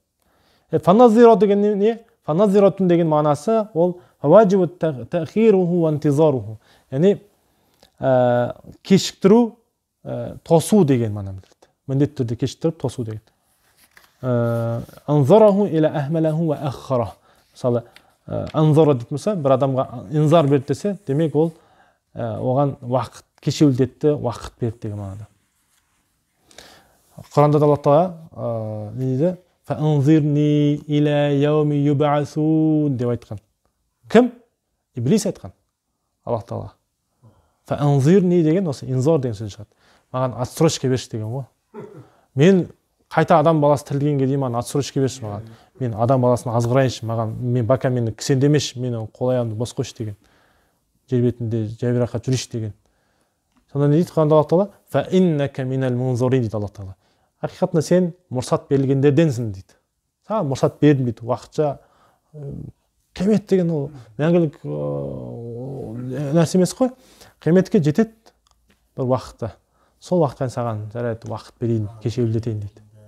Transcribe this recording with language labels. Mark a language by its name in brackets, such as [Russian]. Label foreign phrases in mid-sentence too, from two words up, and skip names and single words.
[Kazakh] Фаназира деген не? [Arabic] Фаназиратун [Kazakh] деген мағынасы ол [Arabic] واجب تأخيره وانتظاره. [Kazakh] Яғни кешіктіру, тосу деген мағына білдіреді. Міндетті түрде кешіктіріп тосу деген. [Arabic] أنظره إلى أمهله وأخر. [Kazakh] Мысалы, анзара дейді болса, бір адамға инзар берді десе, демек ол оған уақыт кешеуілдетті, уақыт берді деген мағынада. Құранда да Аллах Тағала не дейді? [Arabic] فأنظرني إلى يوم يبعثون [Kazakh] деп айтқан. Кім? Иблис айтқан. Аллах Тағала. Фаанзирни деген осы инзар деген сөз шығады. Маған отсрочка берші деген ғой. Мен қайта адам баласы тірілгенге дейін маған отсрочка берші маған. Мен адам баласын азғырайыншы маған. Мен бака мені кісендемеші, мені қол аяғымды бос қойшы деген. Жер бетінде жайбарақат жүрейші деген. Сонда не дейді Құранда Аллах Тағала? [Arabic] فإنك من المنظرين дейді Аллах Тағала. [Kazakh] Ақиқатында сен мұрсат берілгендерденсің дейді. Саған мұрсат бердім дейді. Уақытша қиямет деген ол мәңгілік нәрсе емес қой. Қияметке жетеді бір уақытта. Сол уақытқа саған жарайды уақыт берейін, кешеуілдетейін дейді.